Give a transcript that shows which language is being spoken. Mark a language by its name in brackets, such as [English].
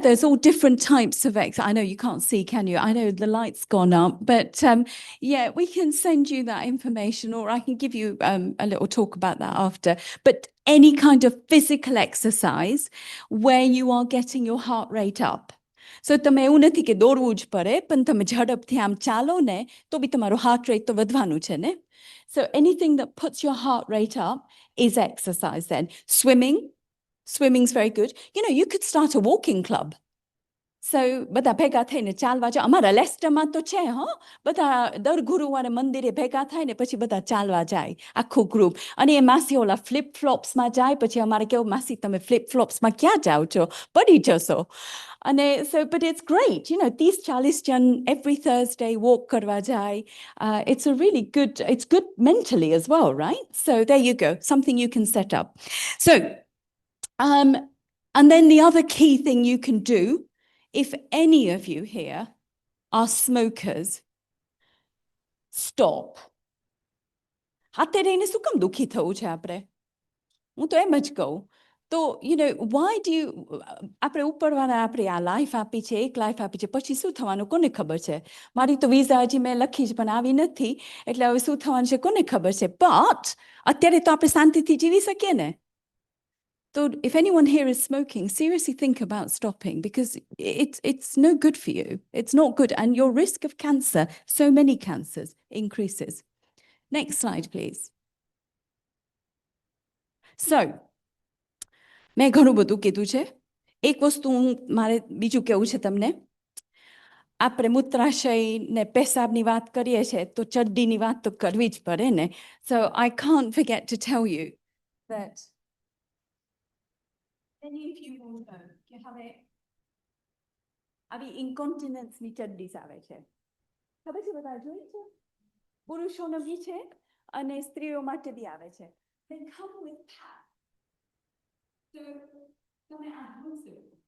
[English] There's all different types of I know you can't see, can you? I know the light's gone up, but yeah, we can send you that information, or I can give you a little talk about that after. But any kind of physical exercise where you are getting your heart rate up. [Gujarati] So તમે એવું નથી કે દોડવું જ પડે, પણ તમે ઝડપથી આમ ચાલો ને તો બી તમારું heart rate તો વધવાનું છે ને. [English] So anything that puts your heart rate up is exercise then. Swimming's very good. You know, you could start a walking club. [Gujarati] So બધા ભેગા થઈને ચાલવા જાઓ. અમારા લેસ્ટરમાં તો છે, હા, બધા દર ગુરુવારે મંદિરે ભેગા થાય ને પછી બધા ચાલવા જાય આખું ગ્રુપ. અને એ માસી ઓલા ફ્લિપ ફ્લોપ્સમાં જાય, પછી અમારે કેવું, માસી તમે ફ્લિપ ફ્લોપ્સમાં ક્યાં જાઓ છો, પડી જશો. [English] અને so but it's great, you know, [Gujarati] 30-40 જણ [English] every Thursday walk [Gujarati] કરવા જાય. [English] It's a really good, it's good mentally as well, right? So there you go, something you can set up. So and then the other key thing you can do, if any of you here are smokers, stop. [Gujarati] હાથે રહીને શું કામ દુઃખી થવું છે આપણે? હું તો એમ જ કહું. તો [English] you know, why do you, [Gujarati] આપણે ઉપરવાળા આપણે આ લાઈફ આપી છે, એક લાઈફ આપી છે, પછી શું થવાનું કોને ખબર છે? મારી તો વિઝા હજી મેં લખી જ પણ આવી નથી, એટલે હવે શું થવાનું છે કોને ખબર છે? But અત્યારે તો આપણે શાંતિથી જીવી શકીએ ને. [English] So if anyone here is smoking, seriously think about stopping, because it's no good for you. It's not good. And your risk of cancer, so many cancers, increases. Next slide, please. [Gujarati] So, મેં ઘણું બધું કીધું છે. એક વસ્તુ મારે બીજું કહેવું છે તમને. આપણે મૂત્રાશય ને પેશાબની વાત કરીએ છીએ તો ચડ્ડીની વાત તો કરવી જ પડે ને. [English] So I can't forget to tell you that many of you will know [Gujarati] કે હવે આવી incontinence ની ચડ્ડીસ આવે છે. ખબર છે બધા જોઈ છે પુરુષોનો બી છે અને સ્ત્રીઓ માટે બી આવે છે [English] they come with pads [Gujarati] so તમે આ જોશો